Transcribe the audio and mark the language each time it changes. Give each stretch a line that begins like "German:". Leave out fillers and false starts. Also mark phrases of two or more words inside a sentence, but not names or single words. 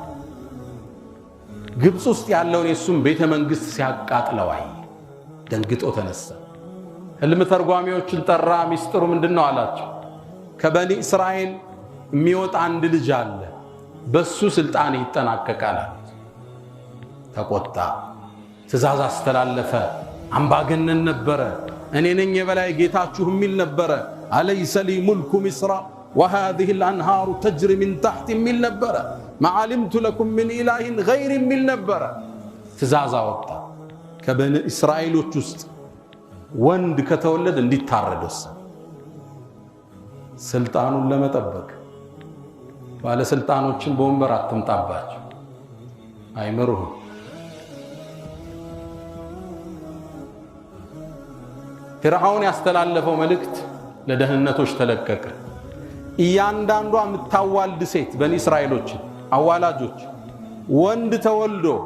Amharic: ግብጽ ውስጥ ያለውን የሱም ቤተ መንግስት ሲያቃጥለው አየ። ደንግጦ ተነሳ። ህልም ተርጓሚዎችን ጠራ። ሚስጥሩ ምንድነው አላቸው። ከበኒ እስራኤል የሚወጣ አንድ ልጅ አለ፣ በሱ ስልጣን ይጠናቀቃል አሉት። ተቆጣ። ትእዛዝ አስተላለፈ። አምባገነን ነበረ። እኔ ነኝ የበላይ ጌታችሁ የሚል ነበረ።
Arabic: أليس لي ملك مصر وهذه الأنهار تجري من تحت
Amharic: የሚል ነበረ።
Arabic: ما علمت لكم من إله غير
Amharic: የሚል ነበረ። ትእዛዝ አወጣ። ከበኒ እስራኤሎች ውስጥ ወንድ ከተወለደ እንዲታረድ ወሰነ። ስልጣኑን ለመጠበቅ ባለስልጣኖችን በወንበር አትምጣባቸው፣ አይመሩህም። ፊርዓውን ያስተላለፈው መልእክት ለደህንነቶች ተለቀቀ። እያንዳንዷ የምታዋልድ ሴት በኒ እስራኤሎች አዋላጆች ወንድ ተወልዶ